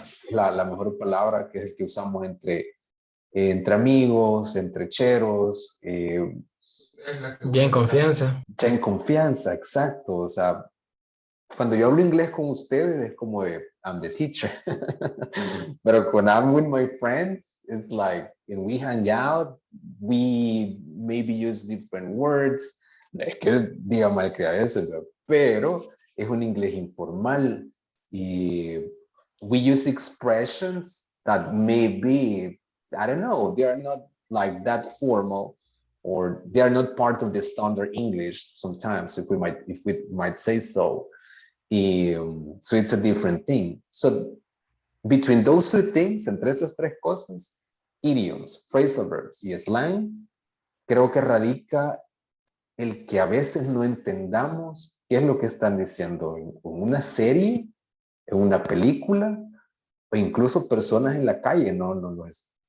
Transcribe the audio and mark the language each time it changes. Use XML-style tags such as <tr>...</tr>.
<es>La mejor palabra, que es el que usamos entre amigos, entre cheros. Ya en confianza. Ya en confianza, exacto. O sea, cuando yo hablo inglés con ustedes es como de,</es> <en>I'm the teacher. Pero when I'm with my friends, it's like, when we hang out, we maybe use different words.</en> <es>Es que diga mal que a veces, ¿no? Pero es un inglés informal.</es> <en>Y we use expressions that maybe, I don't know, they are not like that formal, or they are not part of the standard English sometimes, if we might say so. So it's a different thing. So between those two things,</en> <es>entre esas tres cosas, idioms, phrasal verbs y slang, creo que radica el que a veces no entendamos qué es lo que están diciendo en una serie, en una película, o incluso personas en la calle, no es.</es>